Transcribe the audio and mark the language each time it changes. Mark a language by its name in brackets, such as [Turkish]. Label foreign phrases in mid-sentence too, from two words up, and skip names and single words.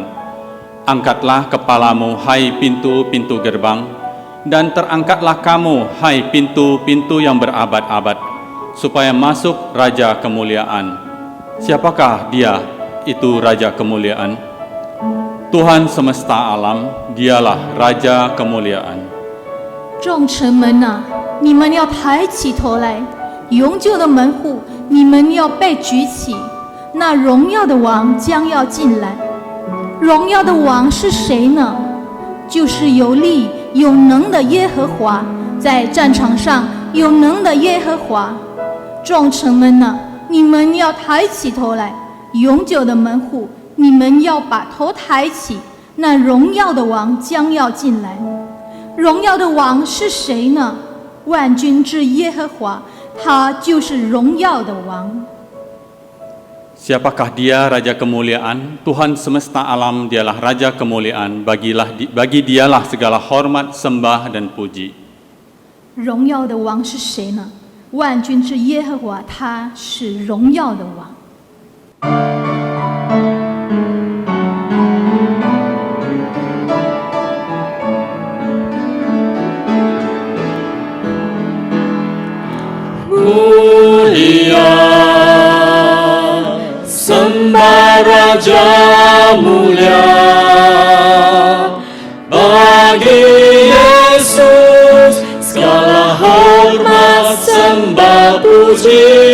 [Indonesian] Angkatlah kepalamu, hai pintu-pintu gerbang, dan terangkatlah kamu, hai pintu-pintu yang berabad-abad, supaya masuk Raja Kemuliaan. Siapakah dia, itu Raja Kemuliaan? Tuhan semesta alam, dialah Raja Kemuliaan. [Chinese] 众城门啊，你们要抬起头来，永久的门户，你们要被举起。那荣耀的王将要进来。荣耀的王是谁呢？就是有力有能的耶和华，在战场上有能的耶和华。众城门啊，你们要抬起头来，永久的门户，你们要把头抬起。那荣耀的王将要进来。荣耀的王是谁呢？万军之耶和华，他就是荣耀的王。 [Indonesian] Siapakah dia Raja Kemuliaan? Tuhan semesta alam, dialah Raja Kemuliaan. Bagi dialah segala hormat, sembah dan puji. [Chinese] 荣耀的王是谁呢？万军之耶和华，他是荣耀的王。 [Indonesian] Mulia, sembah Raja mulia, bagi Yesus segala hormat, sembah puji.